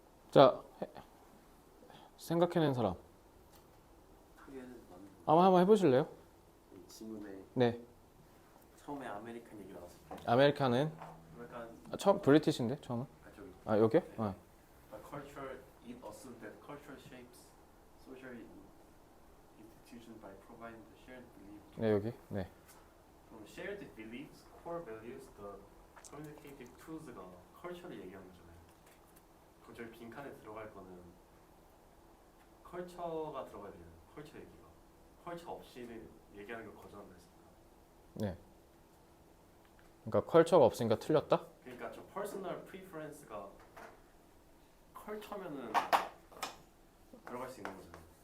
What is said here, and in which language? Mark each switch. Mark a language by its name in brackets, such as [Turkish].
[Korean] 자, 생각해낸 사람. 크게는 맞는 한번 해보실래요? 이 지문에 네. 처음에 아메리칸 얘기 나왔을 때 아메리카는 약간 처음 브리티시인데 처음은? 저기 여기요? [English] culture it assumes that culture shapes social institutions by providing the shared belief. [Korean] 네 여기. 네. 그럼 [English] shared beliefs, core values, the communicative tools [Korean] 가 culture를 얘기하는 거잖아요. 그럼 저희 빈칸에 들어갈 거는 culture가 들어가야 돼요. culture 얘기가. culture 없이는 얘기하는 걸 거절한다 했습니다. 네. 그러니까 컬처가 없으니까 틀렸다? 그러니까 저 personal preference가 culture면은 들어갈 수 있는 거잖아요.